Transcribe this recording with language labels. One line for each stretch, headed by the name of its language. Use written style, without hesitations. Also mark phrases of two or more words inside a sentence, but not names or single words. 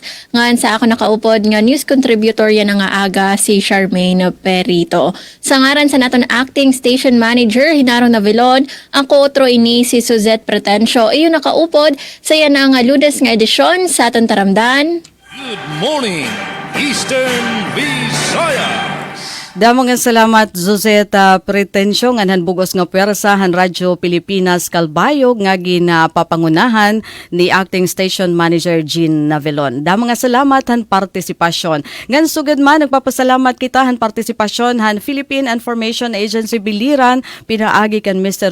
Waray: Nga sa ako nakaupod nga
English: news contributor
Waray: yan nga aga si Charmaine Perito. Sa ngaran sa naton acting station manager, Hinaro Navilon, ang kootro ini si Suzette Pretencio. Iyon nakaupod sa yan nga lunes nga edisyon sa aton taramdan.
English: Good morning, Eastern Visayas.
Waray: Damo nga salamat Joseta Pretencio nga bugos nga pwersahan Radyo Pilipinas Kalbayog nga ginapapangunahan ni Acting Station Manager Jean Navelon. Damo nga salamat han partisipasyon. Ngan sugad man nagpapasalamat kita han partisipasyon han Philippine Information Agency Biliran pinaagi kan Mr.